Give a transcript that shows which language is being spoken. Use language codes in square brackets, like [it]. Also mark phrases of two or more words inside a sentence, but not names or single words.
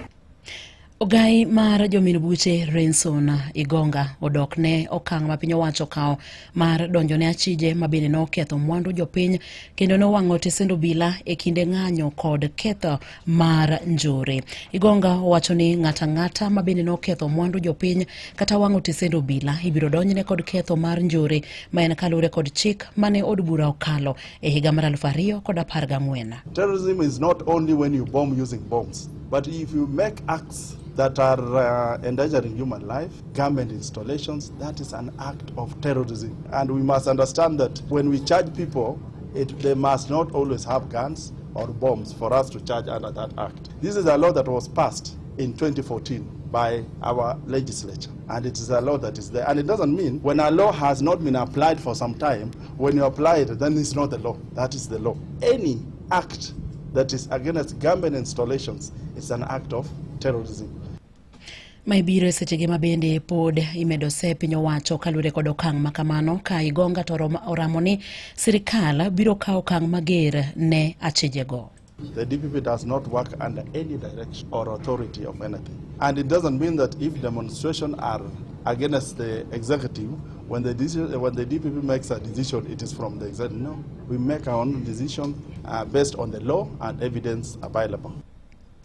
[luo] Ogai mar jomin buche Renson Igonga odokne okang ma piny owacho kao mar donjone achije mabende noketho mwandu jopiny kendo nowang'o tisend obila e kinde ng'anyo kod ketho mar njore. Igonga owacho ni ng'ata mabende noketho mwandu jopiny kata wang'o tisend obila ibiro donjne kod ketho mar njore ma en kalure kod chik mane od bura okalo e higa mar 2014. [en] Terrorism is not only when you bomb using bombs, but if you make acts that are endangering human life, government installations, that is an act of terrorism. And we must understand that when we charge people, they must not always have guns or bombs for us to charge under that act. This is a law that was passed in 2014 by our legislature, and it is a law that is there. And it doesn't mean when a law has not been applied for some time, when you apply it, then it's not the law. That is the law. Any act that is against government installations is an act of terrorism. [luo] Maibiro sechege mabende pod imedo se piny owacho kalure kod okang makamano ka Igonga to oramo ni sirkal biro kawo okang mager ne achijego. [en] The DPP does not work under any direction or authority of anything. And it doesn't mean that if demonstrations are against the executive, when the DPP makes a decision, it is from the executive. No, we make our own decision based on the law and evidence available.